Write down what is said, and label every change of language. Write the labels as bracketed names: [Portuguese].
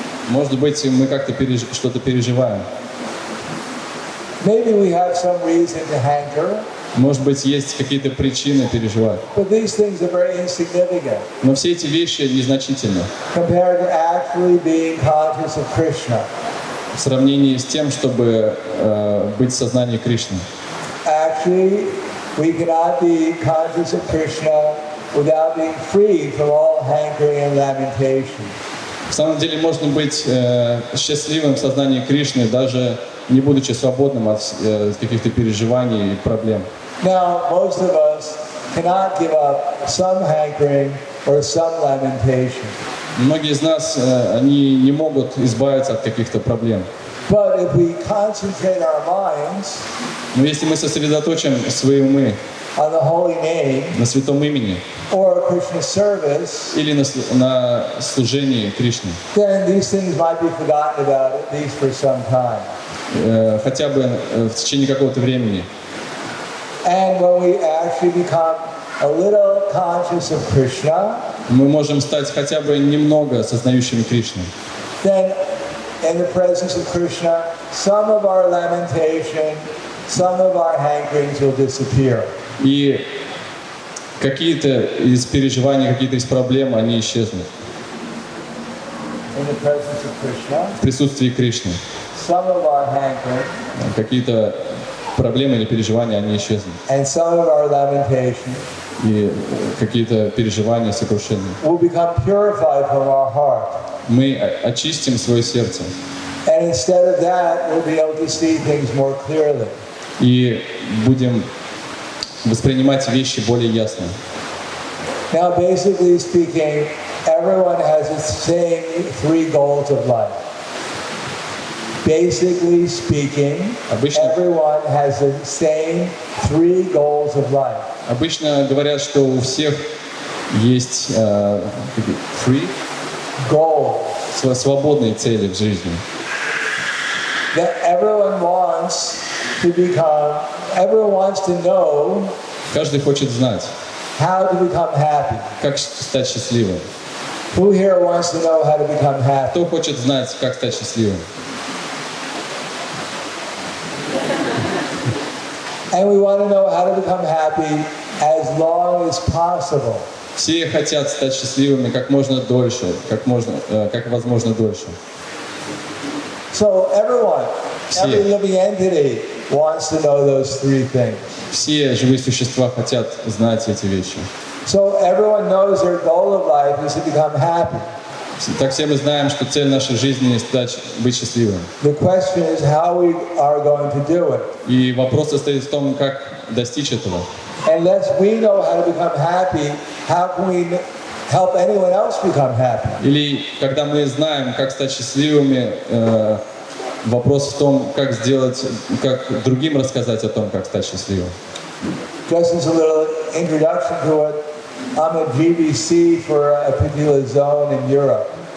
[Russian] Может быть, мы как-то что-то переживаем. [English] Maybe we have some reason to hanker, [Russian] Может быть, есть какие-то причины переживать. [English] but these things are very insignificant [Russian] Но все эти вещи незначительны [English] compared to actually being conscious of Krishna. [Russian] в сравнении с тем, чтобы быть в сознании Кришны. [English] Actually, we cannot be conscious of Krishna without being freed from all hankering and lamentation. [Russian] В самом деле можно быть счастливым в сознании Кришны, даже не будучи свободным от каких-то переживаний и проблем. [English] Now, most of us cannot give up some hankering or some lamentation. [Russian] Многие из нас, они не могут избавиться от каких-то проблем. [English] But if we concentrate our minds [Russian] Но если мы сосредоточим свои умы [English] on the holy name [Russian] на святом имени [English] or Krishna service, [Russian] или на служении Кришны, [English] then these things might be forgotten about at least for some time. [Russian] хотя бы в течение какого-то времени. [English] And when we actually become a little conscious of Krishna, [Russian] Мы можем стать хотя бы немного сознающими Кришну. [English] then in the presence of Krishna, some of our lamentation, some of our hankerings will disappear. [Russian] И какие-то из переживаний, какие-то из проблем, они исчезнут. [English] In the presence of Krishna, [Russian] В присутствии Кришны. [English] some of our hankering [Russian] Какие-то проблемы или переживания, они исчезнут. [English] and some of our lamentation [Russian] И какие-то переживания, сокрушения. [English] will become purified from our heart. [Russian] Мы очистим свое сердце. [English] And instead of that, we'll be able to see things more clearly. [Russian] И будем воспринимать вещи более ясно. [English] Now, basically speaking, everyone has the same three goals of life. Basically speaking, everyone has the same three goals of life. [Russian] Обычно говорят, что у всех есть [English] free Goal. [Russian] свободные цели в жизни. [English] That everyone wants to become, everyone wants to know [Russian] Каждый хочет знать, [English] how to become happy. [Russian] как стать счастливым. [English] Who here wants to know how to become happy? [Russian] Кто хочет знать, как стать счастливым? [English] And we want to know how to become happy as long as possible. [Russian] Все хотят стать счастливыми как можно дольше, как возможно дольше. [English] So everyone, every living entity wants to know those three things. [Russian] Все живые существа хотят знать эти вещи. [English] So everyone knows their goal of life is to become happy. [Russian] Так все мы знаем, что цель нашей жизни — быть счастливым. [English] The question is how we are going to do it. [Russian] И вопрос состоит в том, как достичь этого. [English] Unless we know how to become happy, how can we help anyone else become happy? [Russian] Или когда мы знаем, как стать счастливыми, вопрос в том, как сделать, как другим рассказать о том, как стать счастливым. [English] Just as a little introduction to it, I'm a GBC for a particular zone in Europe.